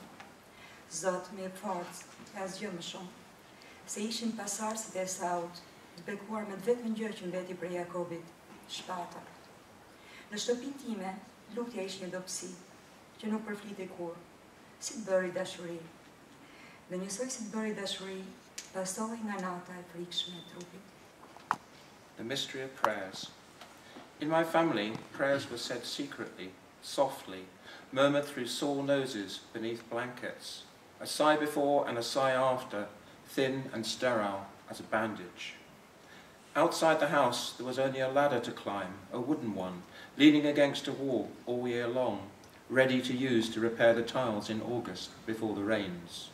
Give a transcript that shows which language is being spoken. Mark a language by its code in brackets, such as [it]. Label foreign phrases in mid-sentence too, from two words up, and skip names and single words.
[sq] Zot, me forcë, e asgjë më shumë, se ishin pasardhësit e Esaut, të bekuar me vetëm gjë që mbeti për Jakobit, shpata. Në shtëpinë time, lutja ishte një dobësi, që nuk përflitej kurrë, si të bëri dashuri. Dhe njësoj si të bëri dashuri, pasohej nga nata e frikshme e trupit. [en] The mystery of prayers. In my family, prayers were said secretly, softly, murmured through sore noses beneath blankets, a sigh before and a sigh after, thin and sterile as a bandage. Outside the house, there was only a ladder to climb, a wooden one, leaning against a wall all year long, ready to use to repair the tiles in August before the rains.